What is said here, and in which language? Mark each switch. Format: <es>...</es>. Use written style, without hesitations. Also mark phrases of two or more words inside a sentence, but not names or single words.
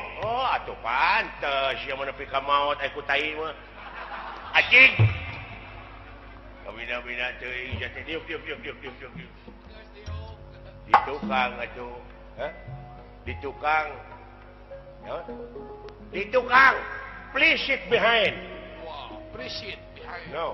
<su>Oh, atuh pantes sia mah nepi ka maot ku tai mah. Anjing. Kabina-bina teuing teh diuk. Di tukang atuh. Di tukang. Ya. Di tukang.</su> <en>Please sit behind. Wow, please sit behind. No.</en>